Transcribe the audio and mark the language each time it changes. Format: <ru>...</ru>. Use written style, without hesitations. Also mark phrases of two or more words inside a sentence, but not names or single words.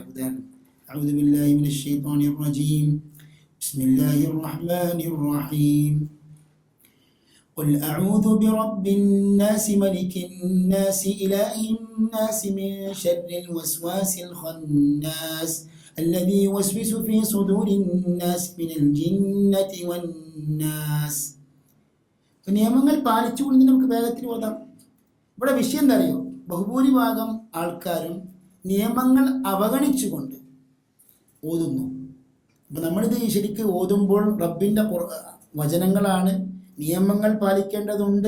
<ar>ഉദാഹരണം, أعوذ بالله من الشيطان الرجيم بسم الله الرحمن الرحيم قل أعوذ برب الناس ملك الناس إله الناس من شر الوسواس الخناس الذي يوسوس في صدور الناس من الجنة والناس.</ar> <ml>നിയമങ്ങൾ പാലിച്ചുകൊണ്ട് നമുക്ക് വേഗത്തിൽ ഓതാം. ഇവിടെ വിഷയം എന്താ അറിയോ? ബഹുഭൂരിഭാഗം ആൾക്കാരും നിയമങ്ങൾ അവഗണിച്ചുകൊണ്ട് ഓതുന്നു. അപ്പം നമ്മളിത് ശരിക്ക് ഓതുമ്പോൾ റബ്ബിൻ്റെ വചനങ്ങളാണ്, നിയമങ്ങൾ പാലിക്കേണ്ടതുണ്ട്.</ml>